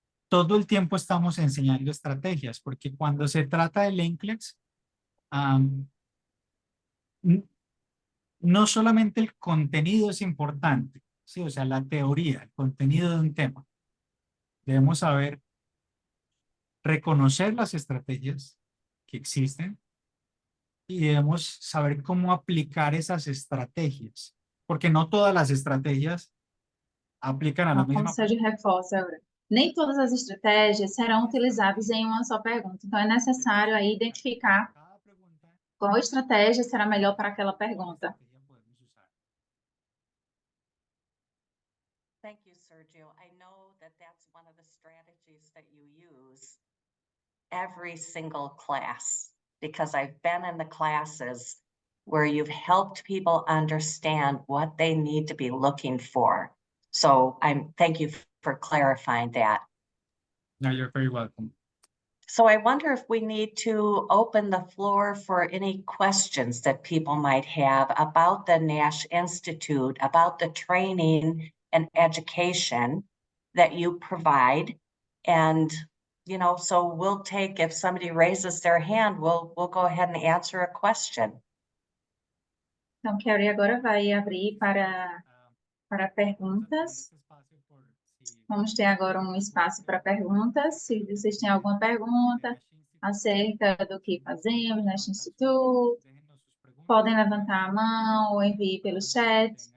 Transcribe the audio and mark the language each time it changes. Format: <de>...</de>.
<es>Todo el tiempo estamos enseñando estrategias, porque cuando se trata del NCLEX, no solamente el contenido es importante, ¿sí? O sea, la teoría, el contenido de un tema. Debemos saber reconocer las estrategias que existen y debemos saber cómo aplicar esas estrategias, porque no todas las estrategias aplican a la Como misma.</es> <pt>Sérgio reforça, nem todas as estratégias serão utilizadas em uma só pergunta. Então, é necessário aí identificar qual estratégia será melhor para aquela pergunta.</pt> <en>Thank you, Sergio. I know that that's one of the strategies that you use every single class, because I've been in the classes where you've helped people understand what they need to be looking for. So thank you for clarifying that. No, you're very welcome. So I wonder if we need to open the floor for any questions that people might have about the Nash Institute, about the training and education that you provide. And, so we'll take, if somebody raises their hand, we'll go ahead and answer a question.</en> <pt>Então, Carrie agora vai abrir para perguntas. Vamos ter agora um espaço para perguntas. Se vocês têm alguma pergunta acerca do que fazemos neste instituto, podem levantar a mão ou enviar pelo chat.</pt>